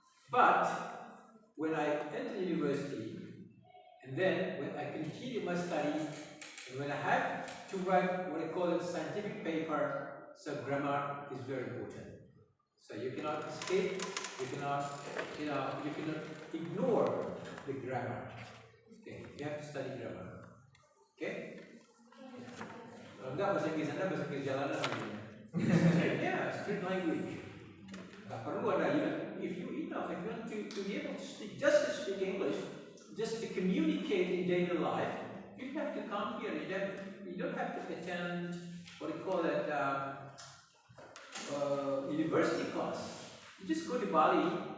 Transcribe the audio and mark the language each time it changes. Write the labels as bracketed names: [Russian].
[English] But when I entered university, and then when I continued my study, and when I had to write what I call a scientific paper, so grammar is very important. So you cannot escape, you cannot ignore the grammar. Okay, you have to study grammar. Okay? [Indonesian] Kalau enggak bahasa Inggris Anda bahasa Inggris jalanan namanya. [English] Yeah, street language. [Indonesian] Nggak perlu ada [English] if you want to be able to speak, just to speak English, just to communicate in daily life, you have to come here. You don't have to attend what we call that university class. You just go to Bali.